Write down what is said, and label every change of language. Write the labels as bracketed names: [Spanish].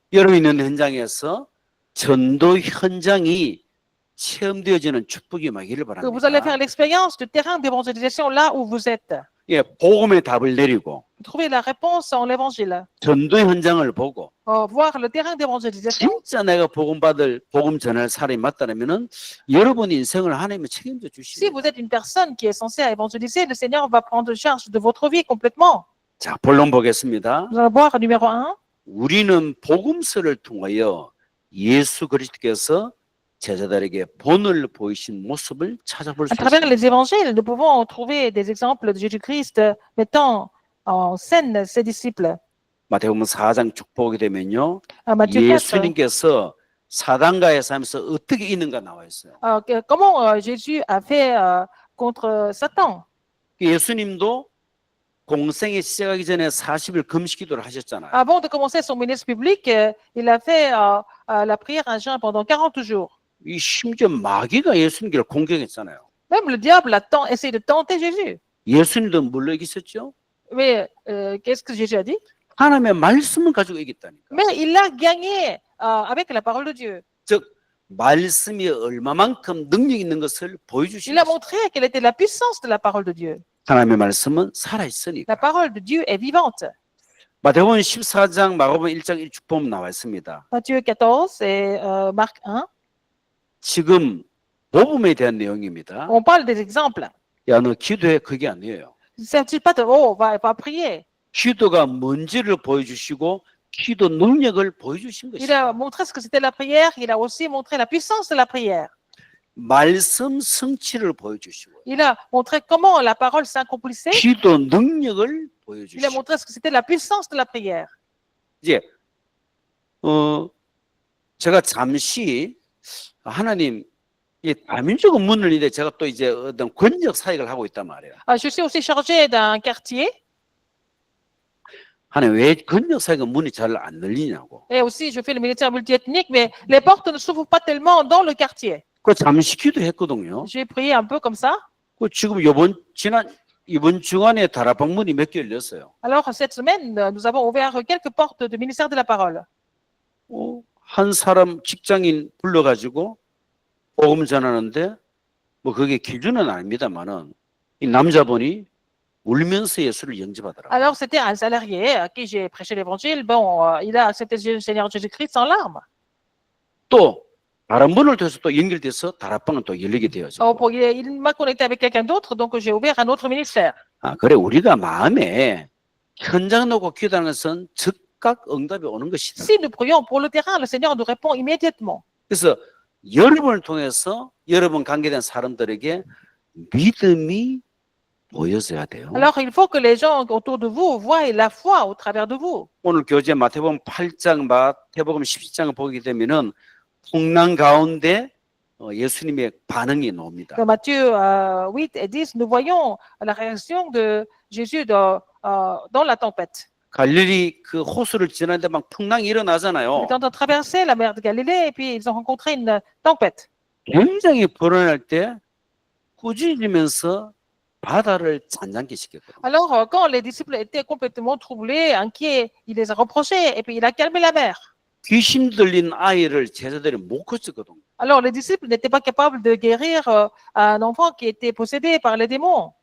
[Korean] 여러분 있는 현장에서 전도 현장이 체험되어지는 축복이 임하기를 [French] Que vous allez faire [Korean] 바랍니다. [French] l'expérience du terrain d'évangélisation là où vous êtes. [Korean] 예, 복음의 답을 내리고 [French] trouver la réponse en l'évangile, [Korean] 전도 현장을 보고 [French] voir le terrain d'évangélisation. [Korean] 진짜 내가 복음 전할 사람이 맞다면은 여러분 인생을 하나님이 책임져 [French] Si [Korean] 주십니다. [French] vous êtes une personne qui est censée évangéliser, le Seigneur va prendre charge de votre vie complètement. [Korean] 자, 본론 보겠습니다. [French] Nous allons voir numéro 1. [Korean] 우리는 복음서를 통하여 예수 그리스도께서 제자들에게 본을 보이신 모습을 찾아볼 수 [French] À travers [Korean] 있습니다. [French] les évangiles, nous pouvons trouver des exemples de Jésus-Christ mettant en scène ses disciples. [Korean] 마태복음 4장 쭉 보게 되면요. [French] À Matthieu 4, [Korean] 예수님께서 사단과의 싸움에서 어떻게 이기는가 나와 있어요. [French] comment Jésus a fait contre Satan. [Korean] 예수님도 공생이 시작하기 전에 40일 금식 기도를 하셨잖아요. [French] Avant de commencer son ministre public, il a fait la prière à jeun pendant 40 jours. [Korean] 이 심지어 마귀가 예수님을 공격했잖아요. [French] Même le diable a essayé de tenter Jésus. [Korean] 예수님도 물러 이겼었죠. [French] Mais qu'est-ce que Jésus a dit? [Korean] 하나님의 말씀을 가지고 이겼다니까. [French] Mais il a gagné avec la parole de Dieu. [Korean] 즉 말씀이 얼마만큼 능력 있는 것을 [French] Il [Korean] 보여주신 [French] a [Korean] 것이죠. [French] montré quelle était la puissance de la parole de Dieu. [Korean] 하나님의 말씀은 살아있으니까. [French] La parole de Dieu est vivante. [Korean] 마태복음 14장, 마가복음 1장 1쭉 보면 나와 있습니다. [French] Matthieu 14 et Marc 1. [Korean] 지금 복음에 대한 내용입니다. [French] On parle des exemples. [Korean] 야, 너 기도해. 그게 아니에요. [French] Il ne s'agit pas de oh, va prier. [Korean] 기도가 뭔지를 보여주시고 기도 능력을 보여주신 [French] Il a montré ce que c'était la prière. Il a aussi montré la puissance de la prière. [Korean] 말씀 성취를 보여주시고 [French] Il a montré comment la parole s'accomplissait. [Korean] 기도 능력을 [French] Il a [Korean] 보여주시고 [French] montré ce que c'était la puissance de la prière. [Korean] 이제 제가 잠시 하나님 이 다민족 문을 이제 제가 또 이제 어떤 권력 사역을 하고 있단 말이에요. [French] Je suis aussi chargé d'un quartier [Korean] 하나님 왜 권력 사역은 문이 잘 안 열리냐고. [French] et aussi je fais le militaire multiethnique, mais les portes ne s'ouvrent pas tellement dans le quartier. [Korean] 그 잠시 기도했거든요. [French] J'ai prié un peu comme ça. [Korean] 그 지금 이번 주간에 다락방 문이 몇 개 열렸어요. [French] Alors cette semaine, nous avons ouvert quelques portes du ministère de la parole. [Korean] 한 사람 직장인 불러가지고 복음 전하는데 뭐 그게 기준은 아닙니다만은 이 남자분이 울면서 예수를 영접하더라고요. [French] Alors c'était un salarié à qui j'ai prêché l'évangile. Bon, il a accepté le Seigneur Jésus-Christ sans larmes. [Korean] 또 다른 분을 통해서 또 연결돼서 다락방은 또 열리게 되어져. [French] Il m'a connecté avec quelqu'un d'autre, donc j'ai ouvert un autre ministère. [Korean] 그래 우리가 마음에 현장 놓고 기도하는 것은 즉각 응답이 오는 것이다. [French] Si nous prions pour le terrain, le Seigneur nous répond immédiatement. [Korean] 그래서 여러분을 통해서 여러분 관계된 사람들에게 믿음이 보여져야 돼요. [French] Alors il faut que les gens autour de vous voient la foi au travers de vous. [Korean] 오늘 교재 마태복음 8장, 마태복음 17장을 보게 되면은 풍랑 가운데 예수님의 반응이 나옵니다. [French] Dans Matthieu 8 et 10, nous voyons la réaction de Jésus dans la tempête. [Korean] 갈릴리 그 호수를 지나는데 막 풍랑이 일어나잖아요. [French] Ils ont traversé la mer de Galilée et puis ils ont rencontré une tempête. [Korean] 굉장히 불안할 때 꾸짖으면서 바다를 잔잔케 시켰거든요. [French] Alors quand les disciples étaient complètement troublés, inquiets, il les a reprochés et puis il a calmé la mer. [Korean] 귀신 들린 아이를 제자들이 못 고쳤거든요. [French] Alors les disciples n'étaient pas capables de guérir un enfant qui était possédé par les démons.